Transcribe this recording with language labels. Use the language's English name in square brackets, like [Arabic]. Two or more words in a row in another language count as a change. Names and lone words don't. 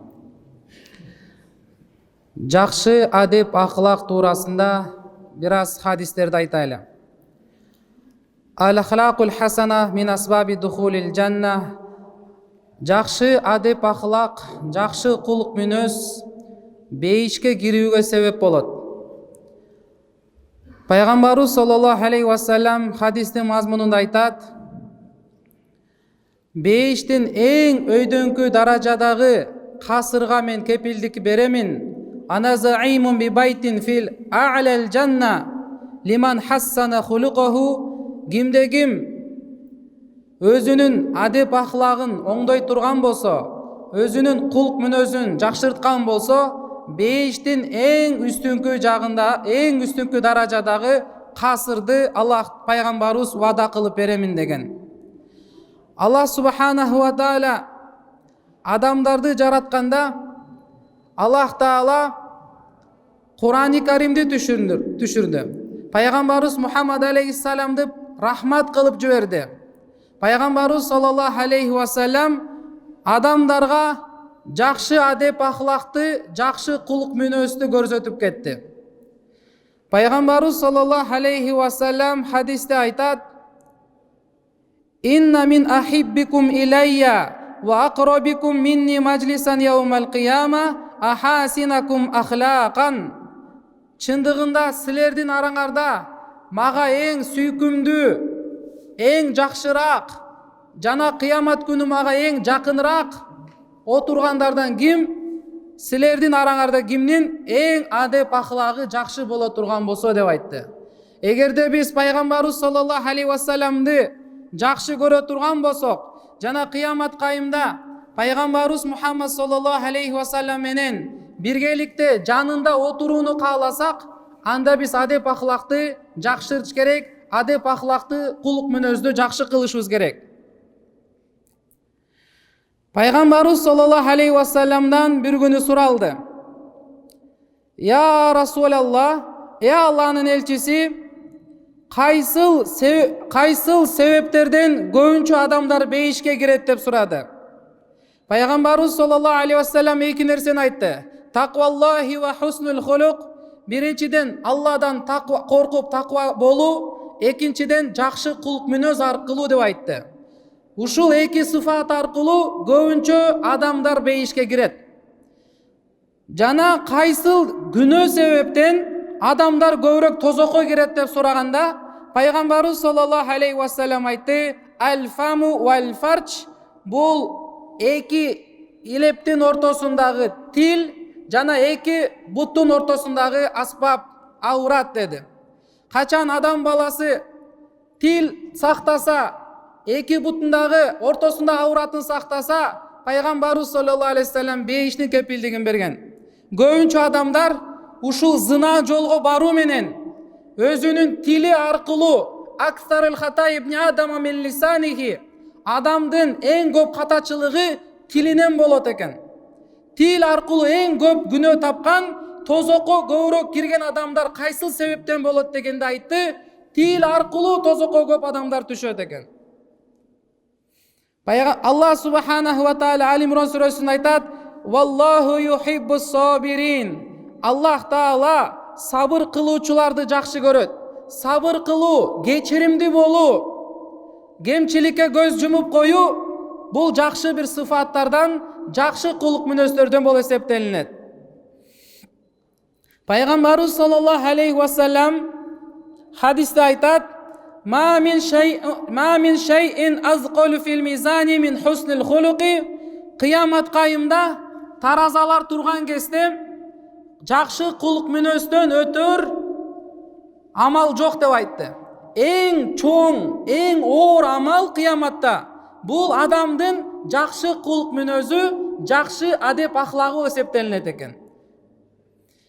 [Kyrgyz] Жакшы адеп акылак туурасында бир аз хадистерди айтайлы. [Arabic] الأخلاق الحسنة من أسباب دخول الجنة. [Kyrgyz] Жакшы адеп акылак, жакшы кулук мүнөз бейишке кирүүгө себеп болот. Пайгамбарыбыз [Arabic] صلى الله عليه وسلم [Kyrgyz] хадистин мазмунунда айтат: бейиштин эң өйдөңкү даражадагы касырга мен кепилдик беремин. [Arabic] أنا زعيم ببيت في أعلى الجنة لمن حسن خلقه. [Kyrgyz] Кимде ким өзүнүн адеп аклагын оңдой турган болсо, өзүнүн кулк мүнөзүн жакшырткан болсо, бейиштин эң үстүңкү жагында, эң үстүңкү даражадагы касырды Аллах пайгамбарыбыз вада кылып беремин деген. [Arabic] الله سبحانه وتعالى [Kyrgyz] адамдарды жаратканда Аллах Таала Кур'ани Каримди түшүрдү. Пайгамбарыбыз Мухаммад алейхиссаламды рахмат кылып жиберди. Пайгамбарыбыз [Arabic] صلى الله عليه وسلم [Kyrgyz] адамдарга жакшы адеп акылакты, жакшы кулук мүнөздү көрсөтүп кетти. Пайгамбарыбыз [Arabic] صلى الله عليه وسلم [Kyrgyz] хадисте айтат: [Arabic] إن من أحبكم إلي وأقربكم مني مجلسا يوم القيامة أحاسنكم أخلاقا. [Kyrgyz] Чындыгында силердин араңарда мага эң сүйкүмдүү, эң жакшыраак жана кыямат күнү мага эң жакыныраак отургандардан ким? Силердин араңарда кимдин эң адеп акылагы жакшы боло турган болсо деп айтты. Эгерде биз пайгамбарыбыз [Arabic] صلى الله عليه وسلم [Kyrgyz] жакшы көрө турган болсок, жана кыямат кайымда пайгамбарыбыз Мухаммад [Arabic] صلى الله عليه وسلم [Kyrgyz] менен биргеликте жанында отурууну кааласак, анда биз адеп акылакты жакшыртыш керек, адеп акылакты кулук мүнөздү жакшы кылышыбыз керек. Пайгамбарыбыз [Arabic] صلى الله عليه وسلم [Kyrgyz] бир күнү суралды: [Arabic] يا رسول الله, [Kyrgyz] Алланын элчиси, кайсыл себептерден көбүнчө адамдар бейишке кирет деп сурады. Пайгамбарыбыз [Arabic] صلى الله عليه وسلم [Kyrgyz] эки нерсени айтты: [Arabic] تقوى الله وحسن الخلق. [Kyrgyz] Биринчиден Алладан коркуп таква болуу, экинчиден жакшы кулук мүнөз аркылуу деп айтты. Ушул эки сыфат аркылуу көбүнчө адамдар бейишке кирет. Жана кайсыл күнөө себептен адамдар көбүрөөк тозокко кирет деп сураганда, пайгамбарыбыз [Arabic] صلى الله عليه وسلم [Kyrgyz] айтты: [Arabic] الفم والفرج. [Kyrgyz] Бул эки илептин ортосундагы тил жана эки буттун ортосундагы аспап, аурат деди. Качан адам баласы тил сактаса, эки буттундагы ортосунда ауратын сактаса, пайгамбарыбыз [Arabic] صلى الله عليه وسلم [Kyrgyz] бейиштин кепилдигин берген. Көбүнчө адамдар ушул зына жолго баруу менен өзүнүн тили аркылуу [Arabic] أكثر خطايا ابن آدم من لسانه, [Kyrgyz] адамдын эң көп катачылыгы тилинен болот экен. Тил аркылуу эң көп күнөө тапкан, тозокко көбүрөөк кирген адамдар кайсыл себептен болот дегенде айтты: тил аркылуу тозокко көп адамдар түшөт экен. [Arabic] الله سبحانه وتعالى [Kyrgyz] Ал-Имран сүрөсүндө айтат: [Arabic] والله يحب الصابرين. [Kyrgyz] Аллах Таала сабыр кылуучуларды жакшы көрөт. Сабыр кылуу, кечиримдүү болуу, кемчиликке көз жумуп коюу бул жакшы бир сыфаттардан, жакшы кулук мүнөздөрдөн болуп эсептелинет. Пайгамбарыбыз [Arabic] صلى الله عليه وسلم [Kyrgyz] хадисте айтат: [Arabic] ما من شيء أثقل في الميزان من حسن الخلق. [Kyrgyz] Кыямат кайымда таразалар турган кезде жакшы кулук мүнөздөн өтөр амал жок деп айтты. Эң чоң, эң оор амал кыяматта бул адамдын жакшы кулук мүнөзү, жакшы адеп ахлагы эсептелинет экен.